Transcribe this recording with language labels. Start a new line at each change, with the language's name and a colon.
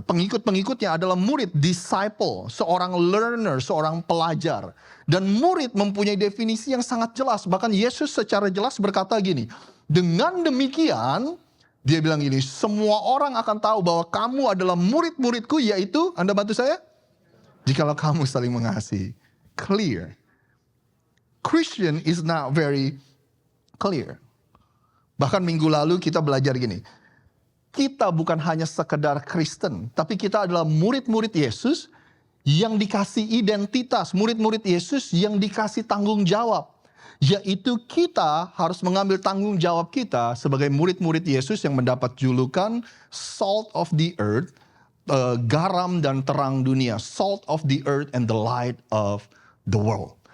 Indonesian: Pengikut-pengikutnya adalah murid, disciple, seorang learner, seorang pelajar. Dan murid mempunyai definisi yang sangat jelas. Bahkan Yesus secara jelas berkata gini, dengan demikian, dia bilang gini, semua orang akan tahu bahwa kamu adalah murid-muridku, yaitu, Anda bantu saya? Jikalau kamu saling mengasihi. Clear.
English: Christian is not very clear.
Indonesian: Bahkan minggu lalu kita belajar gini. Kita bukan hanya sekedar Kristen, tapi kita adalah murid-murid Yesus yang dikasih identitas, murid-murid Yesus yang dikasih tanggung jawab. Yaitu kita harus mengambil tanggung jawab kita sebagai murid-murid Yesus yang mendapat julukan
English: salt of the earth,
Indonesian: garam dan terang dunia.
English: Salt of the earth and the light of the world.